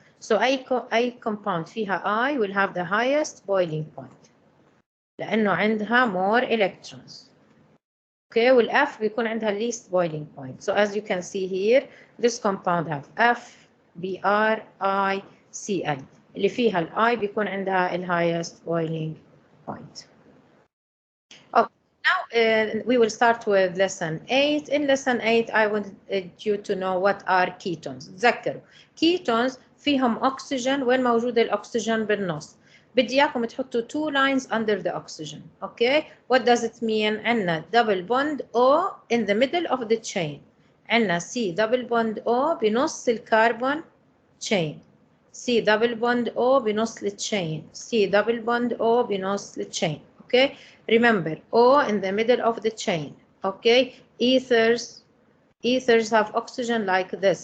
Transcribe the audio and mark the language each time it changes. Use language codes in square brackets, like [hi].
[en] So [ar] أي [en] compound فيها I will have the highest boiling point. [ar] لأنه عندها [en] more electrons. Okay, [ar] والF بيكون عندها [en] least boiling point. So as you can see here, this compound have F, Br, I, Cl. [ar] اللي فيها ال I بيكون عندها ال [en] highest boiling point. Okay, now we will start with lesson 8. In lesson 8, I want you to know what are ketones. [ar] تذكروا ketones فيهم oxygen. وين موجود الأكسجين بالنص؟ بدي إياكم تحطوا [en] 2 lines under the oxygen. Okay, what does it mean? [ar] عندنا [en] double bond O in the middle of the chain. [ar] عندنا [en] C double bond O [ar] بنص الكربون [en] chain. C double bond O [ar] بنص [en] الchain. C double bond O بنص الchain. Okay, remember O in the middle of the chain. Okay, ethers have oxygen like this.